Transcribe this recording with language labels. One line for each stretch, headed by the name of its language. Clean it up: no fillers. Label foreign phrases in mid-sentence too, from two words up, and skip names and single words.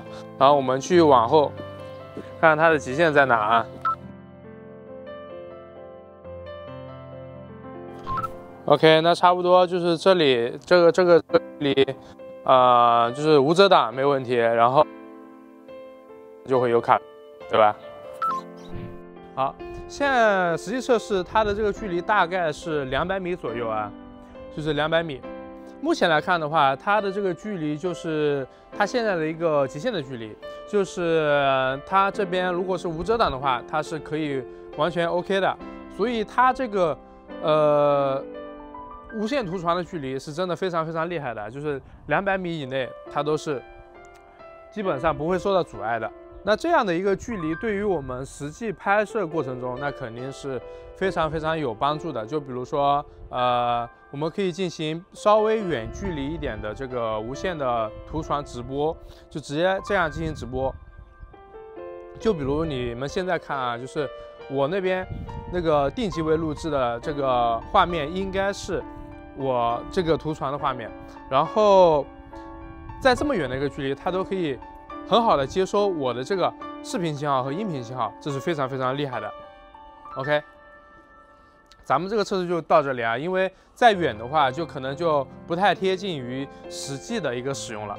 Chinese: 然後我們去往後看看它的極限在哪啊。OK， 那差不多就是這裡這個裡就是無遮擋沒問題，然後就會有卡，對吧？好。現在實際測試它的這個距離大概是200米左右啊，就是200米。目前來看的話，它的這個距離就是它現在的一個極限的距離，就是它這邊如果是無遮擋的話，它是可以完全 OK 的。所以它这個无線圖傳的距離是真的非常非常厲害的，就是200米以內它都是基本上不會受到阻礙的。那這樣的一個距離對於我們實際拍攝過程中，那肯定是非常非常有幫助的。就比如說我們可以進行稍微遠距離一點的這個無線的圖傳直播，就直接這樣進行直播。就比如你們現在看啊，就是我那邊那個定機位錄製的這個畫面，應該是我這個圖傳的畫面，然後在這麼遠的一個距離，它都可以很好的接收我的這個視頻信號和音頻信號，這是非常非常厲害的。OK， 咱們這個測試就到這裡啊，因為再遠的話，就可能就不太貼近於實際的一個使用了。